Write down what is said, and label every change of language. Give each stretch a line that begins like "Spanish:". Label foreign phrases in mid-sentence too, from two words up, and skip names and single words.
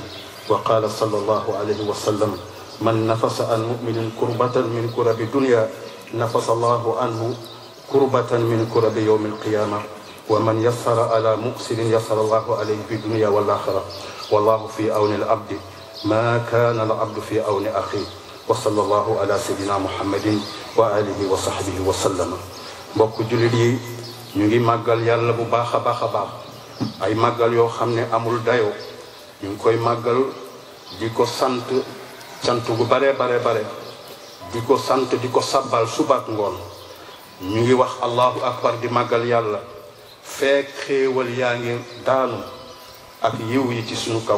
Arabic: وقال صلى الله عليه وسلم: من نفس عن مؤمن كربة من كرب الدنيا نفس الله عنه كربة من كرب يوم القيامة. ومن يسر على مؤسر يسر الله عليه في الدنيا والآخرة. والله في عون العبد ما كان العبد في عون أخيه. وصلى الله على سيدنا محمد وآله وصحبه وسلم.
Wolof: mbokk jullit yi, ñu ngi màggal yàlla bu baax a baax a baax, ay màggal yoo xam ne amul dayoo. ñu ngi koy màggal di ko sant gu bare di ko sant di ko sabbal subaak ngoon. ñu ngi wax
Arabic: الله أكبر
Wolof: di màggal yàlla feek xéewal yaa ngi daanu ak yiw yi ci suñu kaw.